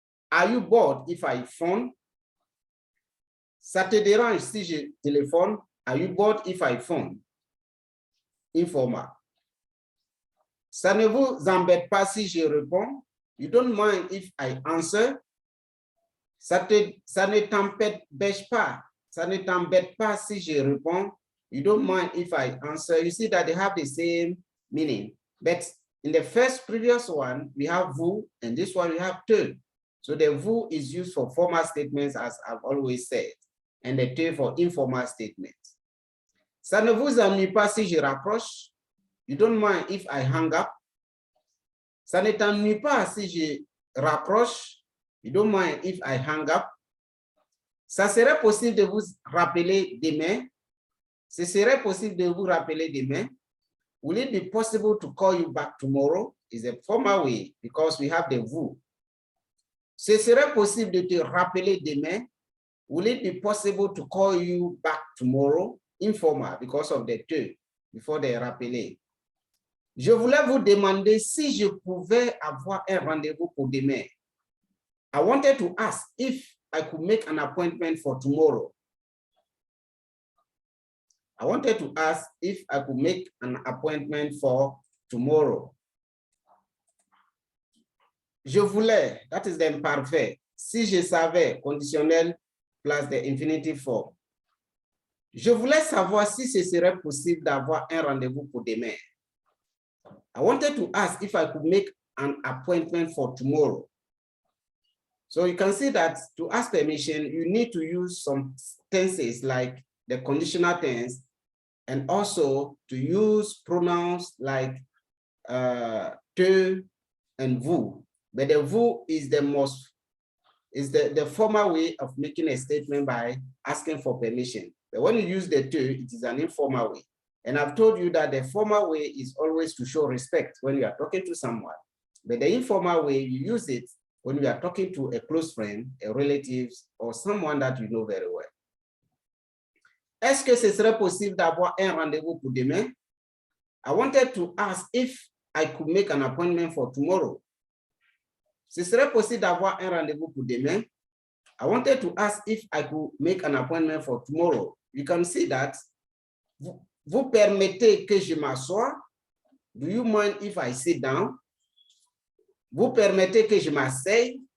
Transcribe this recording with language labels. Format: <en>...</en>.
<en>Are you bored if I phone?</en> <fr>Ça te dérange si je téléphone?</fr> <en>Are you bored if I phone? Informal.</en> <fr>Ça ne vous embête pas si je réponds?</fr> <en>You don't mind if I answer?</en> <fr>Ça ne t'embête pas. Ça ne t'embête pas si je réponds?</fr> <en>You don't mind if I answer. You see that they have the same meaning. But in the previous one, we have vous, and this one we have te. So the vous is used for formal statements, as I've always said, and the te for informal statements.</en> <fr>Ça ne vous ennuie pas si je raccroche?</fr> <en>You don't mind if I hang up?</en> <fr>Ça ne t'ennuie pas si je raccroche?</fr> <en>You don't mind if I hang up?</en> <fr>Ça serait possible de vous rappeler demain? Ce serait possible de vous rappeler demain?</fr> <en>Will it be possible to call you back tomorrow? Is a formal way because we have the vous.</en> <fr>Ce serait possible de te rappeler demain?</fr> <en>Will it be possible to call you back tomorrow? Informal because of the te before the rappeler.</en> <fr>Je voulais vous demander si je pouvais avoir un rendez-vous pour demain.</fr> <en>I wanted to ask if I could make an appointment for tomorrow. I wanted to ask if I could make an appointment for tomorrow.</en> <fr>Je voulais,</fr> <en>that is the imperfect.</en> <fr>Si je savais,</fr> <en>conditionnel plus the infinitive form.</en> <fr>Je voulais savoir si ce serait possible d'avoir un rendez-vous pour demain.</fr> <en>I wanted to ask if I could make an appointment for tomorrow. So you can see that to ask permission, you need to use some tenses like the conditional tense, and also to use pronouns like te and vous. But the vous is the most is the formal way of making a statement by asking for permission. But when you use the to, it is an informal way. And I've told you that the formal way is always to show respect when you are talking to someone. But the informal way, you use it when you are talking to a close friend, a relative, or someone that you know very well.</en> <fr>Est-ce que ce serait possible d'avoir un rendez-vous pour demain?</fr> <en>I wanted to ask if I could make an appointment for tomorrow.</en> <fr>Ce serait possible d'avoir un rendez-vous pour demain?</fr> <en>I wanted to ask if I could make an appointment for tomorrow. You can see that.</en> <fr>Vous permettez que je m'assoie?</fr> <en>Do you mind if I sit down?</en> <fr>Vous permettez que je m'asseye?</fr>